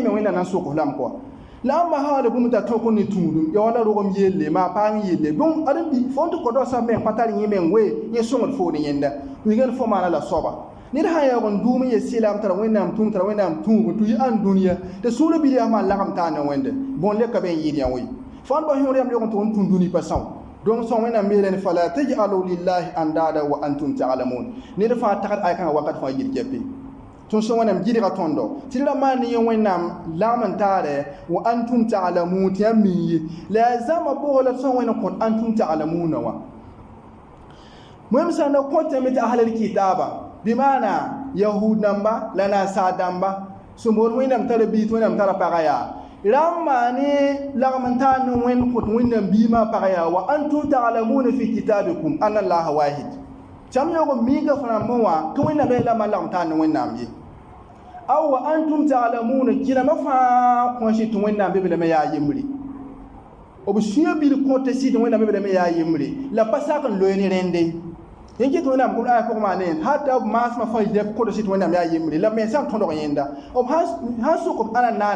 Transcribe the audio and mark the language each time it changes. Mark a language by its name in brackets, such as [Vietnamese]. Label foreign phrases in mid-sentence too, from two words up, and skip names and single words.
[Mossi] yẽ me wẽnnaam na n sʋks lame kɔa la n basaale bũmb t'a tõk ne tũudum ya wala rogem yelle maa paang yelle donc ãdem-biig fo n tɩ kõ sã meng pa tar yẽ meng we yẽ sõngd food yẽnda wingẽnd fo maana la soaba ned sã n yaoog n duum n ye sɩlam tara wẽnnaam tũum tara wẽnnaam tũubu tɩ y ãn dũniyã tɩ sũurã bil yaa maan lagem taan ne wẽnde bõn leka be n yɩɩd yã we fãand ba yõor yam log n tʋg n tũ dũni pa são donc sõn wẽnnaam meelẽn [Arabic] فلا تجعلوا لله أندادا وأنتم تعلمون [Mossi] ned fãa tagd ay kãngã wakat fãa yɩl kɛpɩ tõnd sẽn wẽnnaam gɩdga tõndo tɩ ra maan ne yẽ wẽnnaam lagm n taare [Arabic] وأنتم تعلمون [Mossi] tɩ yãmb min ye la yaa zãma pʋgã la sõn wẽnd kõt antum talamunã wã wẽmb sã n da kõtame tɩ [Arabic] أهل الكتاب [Mossi] bimaana yahud namba la nasaar dãmba sẽn boond wẽnnaam tara biis wẽnnaam tara pagã yaa rãmb maane lagm n taan ne wẽnd kõt wẽnnaam biimã pagã yaa [Arabic] وأنتم تعلمون في كتابكم أن الله واحد [Mossi] tɩam yaoog n miiga fo rãmbẽ wã tɩ wẽnnaam la maan lagm taan ne wẽnnaam ye aw [Arabic] وأنتم تعلمون [Mossi] kɩrãmã fãa kõsɩ tɩ wẽnnaam be be lame yaa yembre b sũyã bil kõta sɩd wẽnnaam be be lame yaa yembre la pa sak n loe ne rẽnde yin ki tʋʋm kom aya pʋgẽ maan ne hata b maasmã fãa yɩ kõta sɩd wẽnnaam yaa yembre la me sã n tõdg yẽnda b sãn sʋk b ãna naan